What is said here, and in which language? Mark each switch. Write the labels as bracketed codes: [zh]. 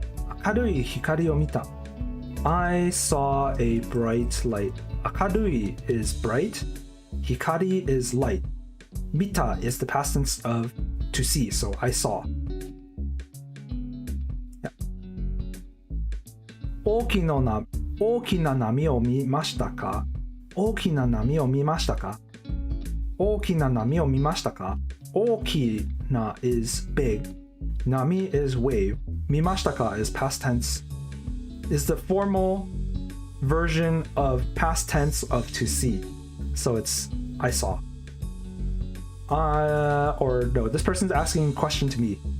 [ja] Akarui hikari o mita. [en] I saw a bright light. Akarui is bright. Hikari is light. Mita is the past tense of to see, so I saw. Yeah. [ja] 大きな波を見ましたか? 大きな波を見ましたか?大きな波を見ましたか? [en] 大きな is big. Nami is wave. 見ましたか is past tense. Is the formal version of past tense of to see. So it's I saw. Or no, this person's asking a question to me.